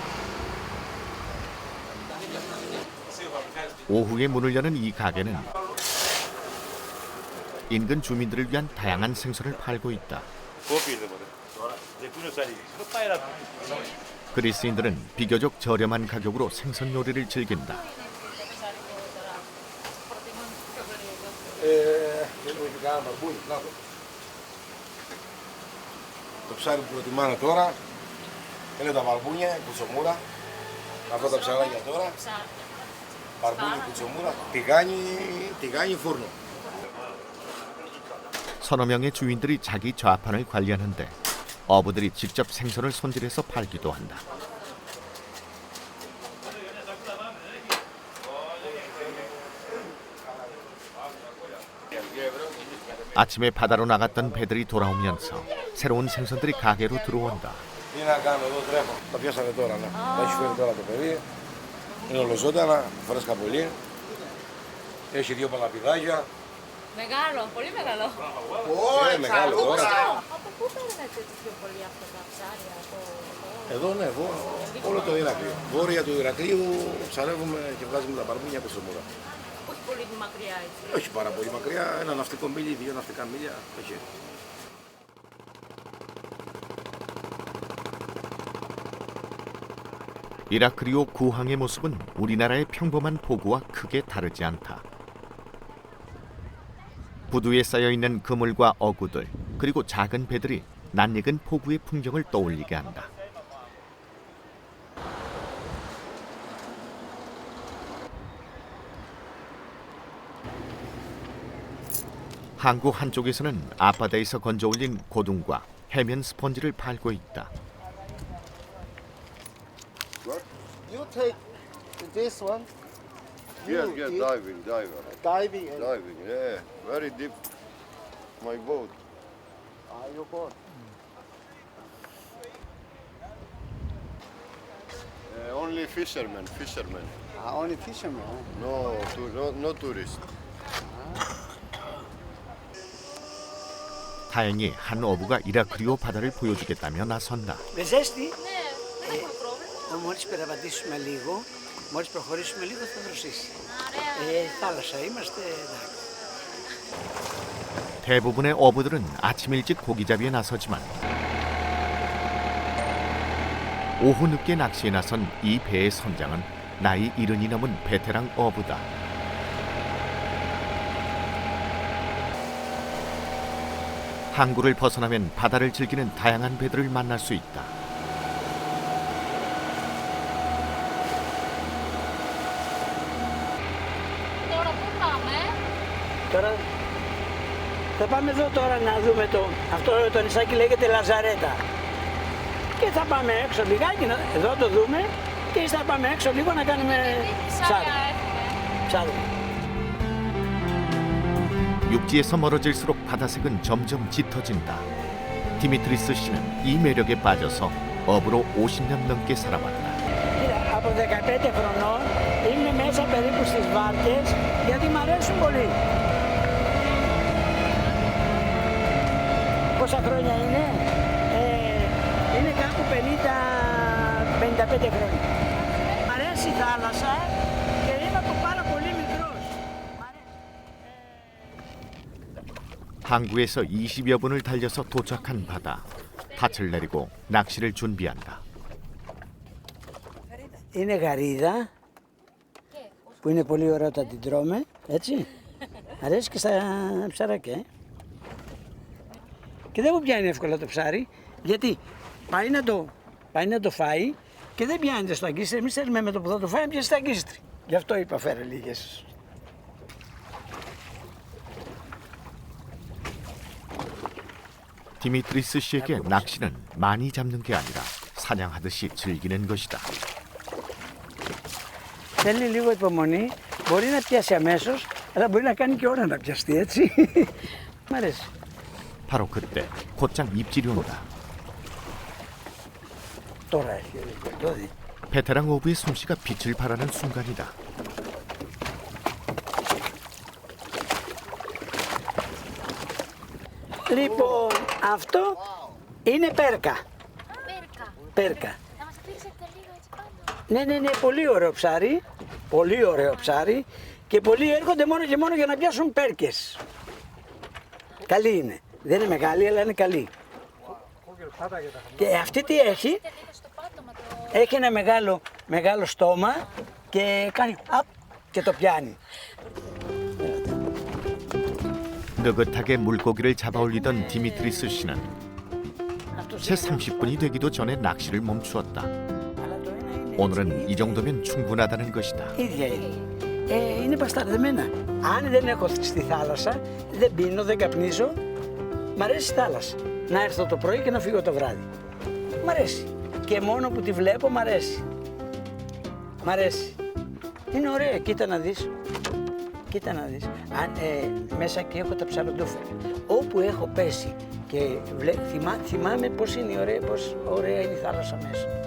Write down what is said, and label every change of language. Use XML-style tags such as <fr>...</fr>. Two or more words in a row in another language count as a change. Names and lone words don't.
<ko>오후에 문을 여는 이 가게는 인근 주민들을 위한 다양한 생선을 팔고 있다. 그리스인들은 비교적 저렴한 가격으로 생선 요리를 즐긴다.</ko> <el>Το ψάρι που προτιμάνε τώρα είναι τα βαρμπούνια, η κουτσομούρα. Αυτά τα ψαράκια τώρα. Βαρμπούνια, κουτσομούρα, τηγάνι, φούρνο.</el> <ko>서너 명의 주인들이 자기 좌판을 관리하는데 어부들이 직접 생선을 손질해서 팔기도 한다. 아침에 바다로 나갔던 배들이 돌아오면서 새로운 생선들이 가게로 들어온다.</ko> <el>Τι να κάνουμε εδώ, τρέχω. Τα πιάσαμε τώρα, ναι. Τα έχει φέρει τώρα το παιδί. Είναι ολοζώντανα, φρέσκα πολύ. Έχει δύο παλαπιδάκια. Μεγάλο, πολύ μεγάλο. Είναι μεγάλο τώρα. Από πού παίρνετε πιο πολύ αυτά τα ψάρια, Εδώ, ναι, εδώ. Όλο το Ηράκλειο. Βόρεια του Ηρακλείου ψαρεύουμε και βγάζουμε τα παρμούνια από Σομούρα. όχι πολύ μακριά έτσι. Όχι πάρα πολύ μακριά, ένα ναυτικό μίλι, δύο ναυτικά μίλια. Όχι.</el> <ko>이라크리오 구항의 모습은 우리나라의 평범한 포구와 크게 다르지 않다. 부두에 쌓여있는 그물과 어구들, 그리고 작은 배들이 낯익은 포구의 풍경을 떠올리게 한다. 항구 한쪽에서는 앞바다에서 건져올린 고둥과 해면 스펀지를 팔고 있다.</ko> <en>You take this one. Yes, diving. Diving and Diving, yeah. Very deep. My boat. your boat. Only fishermen. Only fishermen. No tourists.</en> <ko>다행히 한 어부가 이라크리오 바다를 보여주겠다며 나선다.</ko> <el>Με ζέστη, Ναι, δεν έχουμε πρόβλημα. μόλις περπατήσουμε λίγο, μόλις προχωρήσουμε λίγο θα δροσίσει. Ωραία. Θάλασσα είμαστε, εντάξει.</el> <ko>대부분의 어부들은 아침 일찍 고기잡이에 나서지만 오후 늦게 낚시에 나선 이 배의 선장은 나이 70이 넘은 베테랑 어부다. 항구를 벗어나면 바다를 즐기는 다양한 배들을 만날 수 있다.</ko> <el>Τώρα πού πάμε? Τώρα θα πάμε εδώ τώρα να δούμε αυτό το νησάκι λέγεται Λαζαρέτα. Και θα πάμε έξω λιγάκι, εδώ το δούμε και θα πάμε έξω λίγο να κάνουμε Ψάρια ψάρι. έχουμε. Ψάρι.</el> <ko>육지에서 멀어질수록 바다색은 점점 짙어진다. 디미트리스 씨는 이 매력에 빠져서 어부로 50년 넘게 살아왔다.</ko> <el>Κοίτα, από 15 χρονών είμαι μέσα περίπου στις βάρκες γιατί μου αρέσουν πολύ. Πόσα χρόνια είναι? Είναι κάπου 50-55 χρόνια. Μ' αρέσει η θάλασσα και είμαι από πάρα πολύ μικρός. Μ' αρέσει.</el> <ko>항구에서 20여 분을 달려서 도착한 바다. 닻을 내리고 낚시를 준비한다.</ko> <el>Είναι γαρίδα που είναι πολύ ωραία όταν την τρώμε, έτσι. Αρέσει και στα ψαράκια. Και δεν μου πιάνει εύκολα το ψάρι, γιατί πάει να το φάει και δεν πιάνεται στο αγκίστρι. Εμείς θέλουμε με το που θα το φάει να πιάσει στο αγκίστρι. Γι' αυτό είπα φέρε λίγες.</el> <ko>디미트리스 씨에게 낚시는 많이 잡는 게 아니라 사냥하듯이 즐기는 것이다.</ko> <el>Θέλει λίγο υπομονή, μπορεί να πιάσει αμέσως, αλλά μπορεί να κάνει και ώρα να πιαστεί, έτσι. Μ' αρέσει.</el> <ko>바로 그때 곧장 입질이 온다.</ko> <el>Τώρα έχει, το δει.</el> <ko>베테랑 어부의 솜씨가 빛을 발하는 순간이다.</ko> <el>Λοιπόν, αυτό είναι πέρκα. Πέρκα. Πέρκα. Θα μας δείξετε λίγο έτσι πάνω. Ναι, πολύ ωραίο ψάρι. Πολύ ωραίο ψάρι. Και πολλοί έρχονται μόνο και μόνο για να πιάσουν πέρκες. Καλή είναι. Δεν είναι μεγάλη, αλλά είναι καλή. Και αυτή τι έχει? Δείτε λίγο στο πάτωμα το... Έχει ένα μεγάλο στόμα και κάνει απ και το πιάνει.</el> <ko>느긋하게 물고기를 잡아올리던 디미트리스 씨는 채 30분이 되기도 전에 낚시를 멈추었다.</ko> <el>Αλλά το ένα είναι</el> <ko>오늘은 이 정도면 충분하다는 것이다.</ko> <el>ίδια είναι. Είναι πασταρδεμένα. Αν δεν έχω στη θάλασσα, δεν πίνω, δεν καπνίζω. Μ' αρέσει η θάλασσα. Να έρθω το πρωί και να φύγω το βράδυ. Μ' αρέσει. Και μόνο που τη βλέπω μ' αρέσει. Μ' αρέσει. Είναι ωραία, κοίτα να δεις. Κοίτα να δεις. Μέσα και έχω τα ψαροντούφια. Όπου έχω πέσει και θυμάμαι πώς είναι πώς ωραία είναι η θάλασσα μέσα.</el>